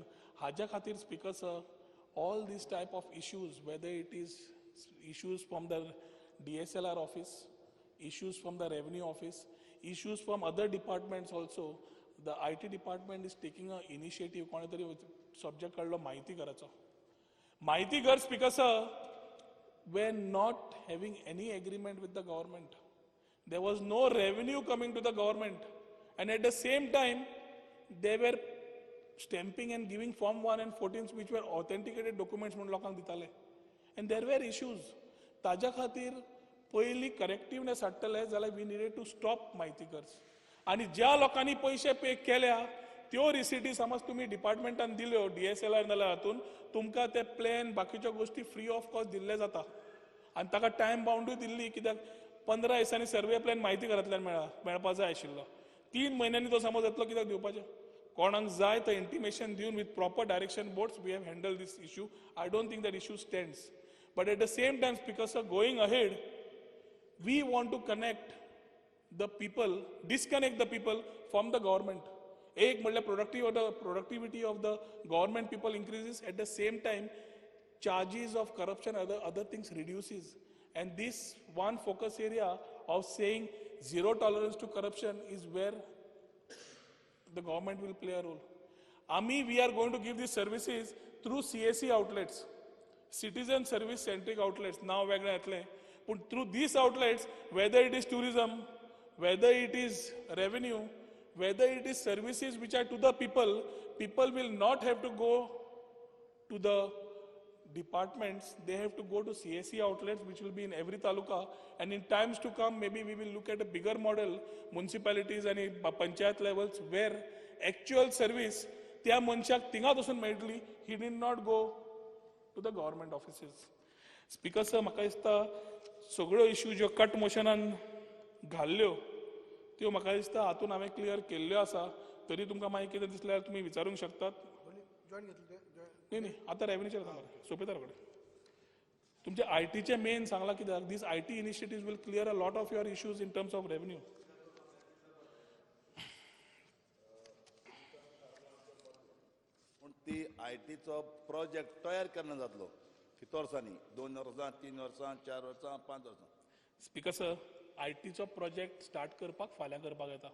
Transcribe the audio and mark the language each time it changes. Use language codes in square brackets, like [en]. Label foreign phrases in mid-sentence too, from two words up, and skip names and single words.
[kok] हाज्या खातीर [en] Speaker sir all this type of issues, whether it is issues from the DSLR office, issues from the revenue office, issues from other departments also, the IT department is taking an initiative. [kok] कोणे तरी सब्जेक्ट काढलो माहिती घराचो. [en] माहिती घर Speaker sir were not having any agreement with the government. There was no revenue coming to the government, and at the same time they were stamping and giving Form 1 and 14 which were authenticated documents [kok] म्हणून लोकांक दिताले. [en] And there were issues. [kok] ताज्या खातीर पयलीं करेक्टिवनेस हाडटले जाल्यार [en] we needed to stop [kok] म्हायतीकर्स. आनी ज्या लोकांनी पयशे पे केल्या त्यो रिसिटी समज तुमी डिपार्टमेंटान दिल्यो DSLR नाल्यार हातून तुमकां ते प्लॅन बाकीच्यो गोष्टी [en] free of cost [kok] दिल्ले जाता. आनी ताका टायम बाउंडूय दिल्ली, कित्याक 15 दिसांनी [en] survey plan [kok] म्हायती घरांतल्यान मेळपाक जाय आशिल्लो. 3 म्हयन्यांनी तो समज येतलो, कित्याक दिवपाचें कोणाक जाय तो इंटिमेशन दिवन [en] with proper direction boards we have handle this issue. I don't think that issue stands. But at the same time, Speaker sir, going ahead, we want to connect the people, disconnect the people from the government. [kok] एक म्हणल्यार [en] productivity of the government people increases. At the same time, charges of corruption, other things reduces. And this one focus area of saying zero tolerance to corruption is where the government will play a role. We are going to give these services through CSC outlets. Citizen service centric outlets now [kok] वेगळे येतले. [en] But through these outlets, whether it is tourism, whether it is revenue, whether it is services which are to the people, people will not have to go to the departments, they have to go to CSE outlets, which will be in every taluka. And in times to come, maybe we will look at a bigger model, municipalities and panchayat levels, where actual service, [kok] त्या मनशाक थिंगाच वचून मेळटली. [en] He did not go to the government offices. Speaker sir, [kok] म्हाका दिसता सगळ्यो इश्यू ज्यो [en] cut motion [kok] घाल्ल्यो त्यो म्हाका दिसता हातून हांवें क्लियर केल्ल्यो आसा. तरी तुमकां मागीर कितें दिसल्यार तुमी विचारूंक शकतात. जॉईन घेतलं ते नाही नाही आता रेव्हेन्यूचेर सांगा सोपेतार कडेन तुमचे आयटीचे मेन सांगला कित्याक [en] this IT initiative will clear a lot of your issues in terms of revenue. [kok] पूण ती आयटीचो प्रोजेक्ट तयार केन्ना जातलो किती वर्सांनी 2 वर्सां 3 वर्सां 4 वर्सां 5 वर्सां. [en] Speaker sir [kok] आयटीचो प्रोजेक्ट स्टार्ट करपाक फाल्यां करपाक येता.